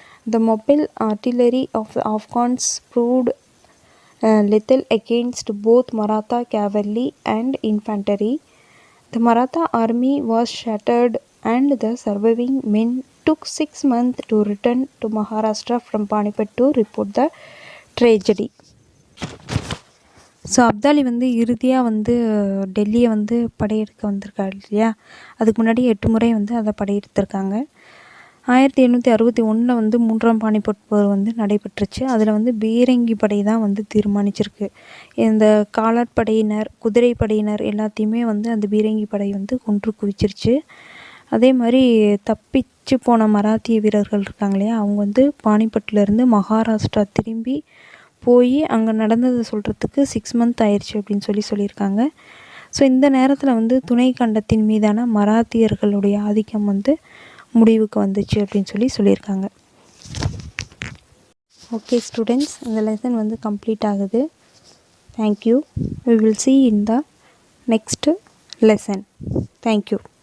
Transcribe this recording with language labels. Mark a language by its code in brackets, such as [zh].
[en] The mobile artillery of the Afghans proved lethal against both Maratha cavalry and infantry. The Maratha army was shattered and the surviving men took 6 months to return to Maharashtra from Panipat to report the tragedy. [ta] So Abdali வந்து இறுதியாக வந்து டெல்லியை வந்து படையெடுக்க வந்திருக்காரு இல்லையா, அதுக்கு முன்னாடி 8 முறை வந்து அதை படையெடுத்திருக்காங்க. 1761 வந்து 3ஆம் பானிபட் போர் வந்து நடைபெற்றுச்சு. அதில் வந்து பீரங்கி படை தான் வந்து தீர்மானிச்சிருக்கு. இந்த காலாட்படையினர், குதிரை படையினர் எல்லாத்தையுமே வந்து அந்த பீரங்கி படை வந்து கொன்று குவிச்சிருச்சு. அதே மாதிரி தப்பிச்சு போன மராத்திய வீரர்கள் இருக்காங்க இல்லையா, அவங்க வந்து பானிபட்லேருந்து மகாராஷ்டிரா திரும்பி போய் அங்கே நடந்ததை சொல்கிறதுக்கு 6 மந்த் ஆயிடுச்சு அப்படின்னு சொல்லியிருக்காங்க. ஸோ இந்த நேரத்தில் வந்து துணை கண்டத்தின் மீதான மராத்தியர்களுடைய ஆதிக்கம் வந்து முடிவுக்கு வந்துச்சு அப்படின்னு சொல்லியிருக்காங்க. ஓகே ஸ்டூடெண்ட்ஸ், இந்த லெசன் வந்து கம்ப்ளீட் ஆகுது. [en] Thank you. We will see in the next lesson. Thank you.